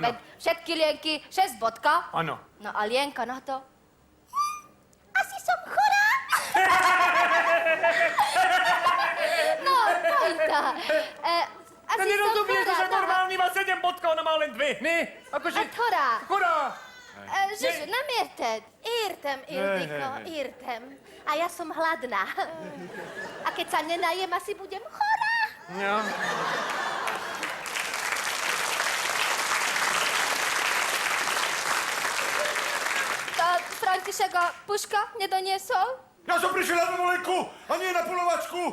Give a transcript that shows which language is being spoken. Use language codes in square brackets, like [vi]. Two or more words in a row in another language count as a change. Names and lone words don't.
[sk] Veď všetky Lienky 6 bodka. Áno. No a Lienka na to... Asi som chorá. No, pointa. Asi Nerozumieš, som že chorá, no. normálny má 7 bodkov, ona má má len dve, ne? Akože... Ktorá? Ktorá? [hu] Žužu, namierted. Értem, Ildiko, értem. [sk] A ja som hladná. A keď sa nenajem, asi budem chorá. Ja. František a Puška nedoniesol? Ja som prišiel na dovolenku a nie na polovačku.